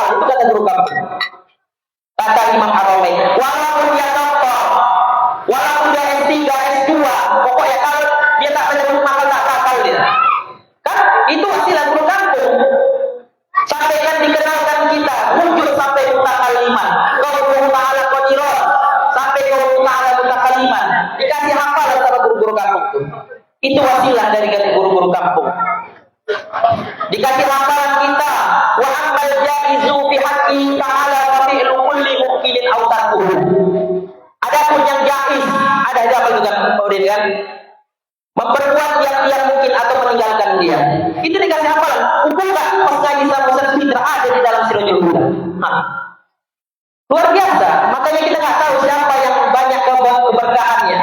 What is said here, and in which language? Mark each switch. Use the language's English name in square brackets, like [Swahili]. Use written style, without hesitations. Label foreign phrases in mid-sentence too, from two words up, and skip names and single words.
[Indonesian] Itu kata guru kampung. Kata Imam Haramain. Walaupun dia doktor, walaupun dia S3, S2, pokoknya kalau dia tak belajar hukum akal tak berakal dia. Kan itu wasilah guru kampung. Sampaikan dikenalkan kita, muncul sampai mutakaliman. [Arabic] قوله تعالى قادرا, sampai قوله تعالى متكلما. [Indonesian] Dikasih hafal sama guru-guru kampung itu. Itu wasilah dari guru-guru kampung. Dikasih hafalan kita, [Arabic] وأما الجائز في حق تعالى وفعل كل ممكن أو تركه. [Indonesian] Adapun yang jaiz, ada apa juga kemudian kan? Memperbuat yang mungkin atau meninggalkan dia. Itu dikasih hafalan. Hukum nggak? Pas ngaji sama Ustaz Fitra ada di dalam Sirajul Huda. Luar biasa. Makanya kita nggak tahu siapa yang banyak keberkahannya.